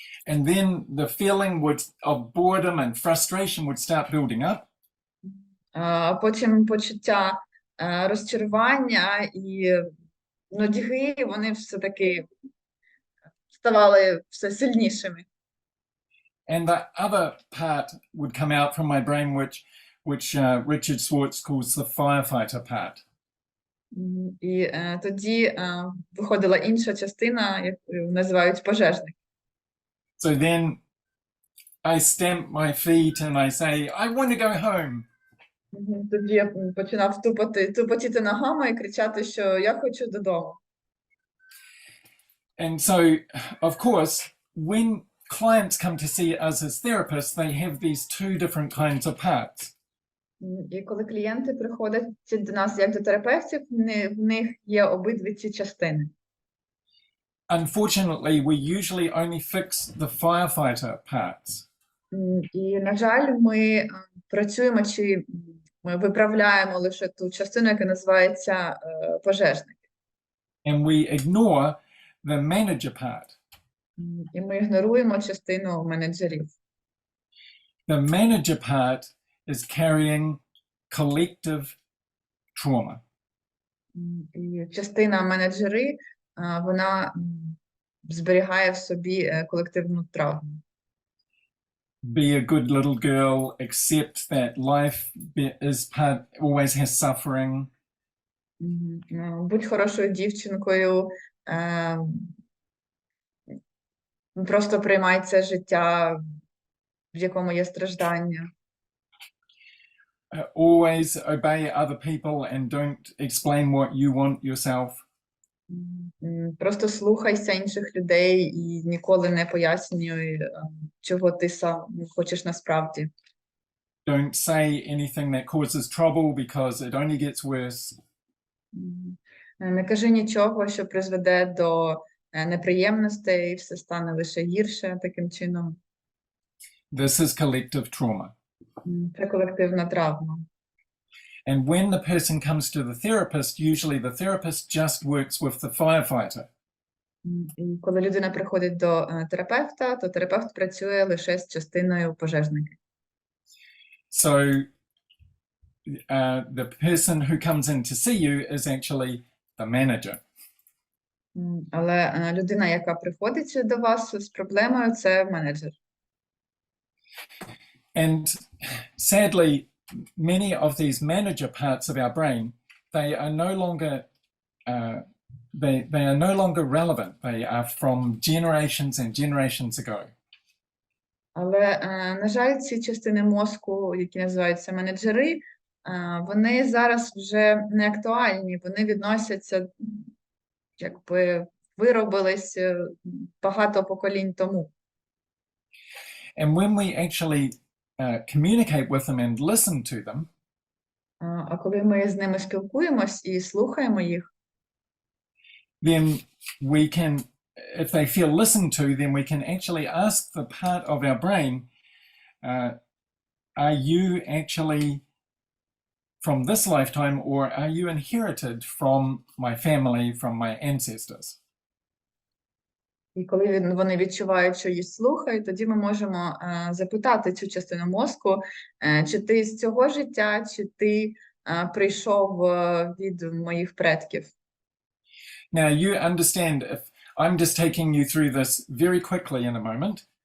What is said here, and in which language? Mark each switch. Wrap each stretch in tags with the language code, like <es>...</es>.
<en>And then the feeling of boredom and frustration would start building up.</en> <uk>А потім почуття розчарування і нудьги, вони все-таки ставали все сильнішими.</uk> <en>And the other part would come out from my brain, which Richard Schwartz calls the firefighter part.</en> <uk>І тоді виходила інша частина, яку називають пожежник.</uk> <en>So then I stamp my feet and I say, I want to go home.</en> <uk>Тоді я починав тупотіти ногами і кричати, що я хочу додому.</uk> <en>And so, of course, when clients come to see us as therapists, they have these two different kinds of parts.</en> <uk>І коли клієнти приходять до нас як до терапевтів, в них є обидві ці частини.</uk> <en>Unfortunately, we usually only fix the firefighter parts.</en> <uk>І, на жаль, ми працюємо чи ми виправляємо лише ту частину, яка називається пожежник.</uk> <en>And we ignore the manager part.</en> <uk>І ми ігноруємо частину менеджерів.</uk> <en>The manager part is carrying collective trauma.</en> <uk>І частина менеджери, вона зберігає в собі колективну травму.</uk> <en>Be a good little girl, accept that life always has suffering.</en> <uk>Будь хорошою дівчинкою, просто приймай це життя, в якому є страждання.</uk> <en>Always obey other people and don't explain what you want yourself.</en> <uk>Просто слухайся інших людей і ніколи не пояснюй, чого ти сам хочеш насправді.</uk> <en>Don't say anything that causes trouble because it only gets worse.</en> <uk>Не кажи нічого, що призведе до неприємностей, і все стане лише гірше таким чином.</uk> <en>This is collective trauma.</en> <uk>Це колективна травма.</uk> <en>And when the person comes to the therapist, usually the therapist just works with the firefighter.</en> <uk>І коли людина приходить до терапевта, то терапевт працює лише з частиною пожежника.</uk> <en>So the person who comes in to see you is actually the manager.</en> <uk>Але людина, яка приходить до вас з проблемою, це менеджер.</uk> <en>And sadly, many of these manager parts of our brain, they are no longer they are no longer relevant. They are from generations and generations ago.</en> <uk>Але, на жаль, ці частини мозку, які називаються менеджери, вони зараз вже не актуальні, вони відносяться, якби виробились багато поколінь тому.</uk> <en>And when we actually communicate with them and listen to them,</en> <uk>А коли ми з ними спілкуємось і слухаємо їх,</uk> <en>then we can, if they feel listened to, then we can actually ask the part of our brain, are you actually from this lifetime, or are you inherited from my family, from my ancestors?</en> <uk>і коли вони відчувають, що їх слухають, тоді ми можемо запитати цю частину мозку, чи ти з цього життя, чи ти прийшов від моїх предків.</uk> <en>Now you understand, if I'm just taking you through this very quickly in a moment,</en>